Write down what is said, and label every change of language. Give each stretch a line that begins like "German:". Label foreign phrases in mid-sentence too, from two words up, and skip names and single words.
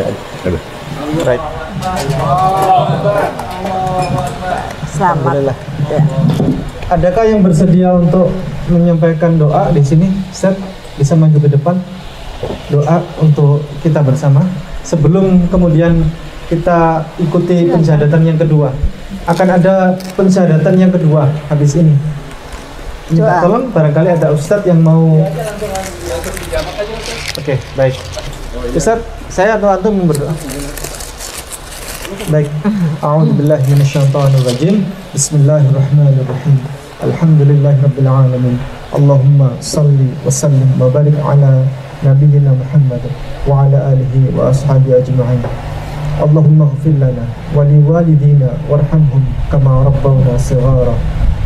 Indonesian: Right. Selamat. Ya. Adakah yang bersedia untuk menyampaikan doa di sini? Ustaz, bisa maju ke depan. Doa untuk kita bersama sebelum kemudian kita ikuti pensyahadatan yang kedua. Akan ada pensyahadatan yang kedua habis ini. Minta tolong, barangkali ada Ustaz yang mau. Oke, baik. Ustaz, saya atau antum berdoa? Baik.
Arabic: أعوذ بالله من الشيطان الرجيم. بسم الله الرحمن الرحيم. الحمد لله رب العالمين. اللهم صل وسلم وبارك على نبينا محمد وعلى آله وأصحابه أجمعين. اللهم اغفر لنا ولوالدينا وارحمهم كما ربونا صغارا.